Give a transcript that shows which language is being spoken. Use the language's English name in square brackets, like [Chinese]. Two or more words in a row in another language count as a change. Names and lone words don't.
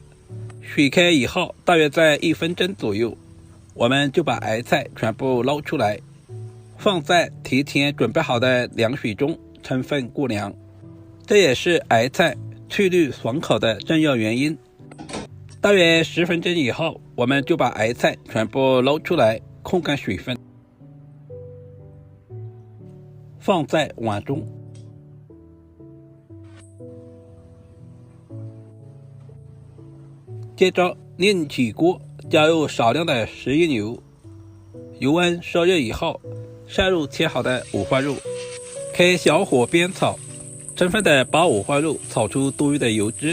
[Chinese] 水開以後大約在1分鐘左右，我們就把癌菜全部撈出來，放在提前準備好的涼水中充分過涼，這也是癌菜翠綠爽口的重要原因。大約10分鐘以後，我們就把癌菜全部撈出來，控乾水分，放在碗中。接着另起鍋，加入少量的食用油，油温烧熱以後，下入切好的五花肉，開小火煸炒，充分的把五花肉炒出多餘的油脂。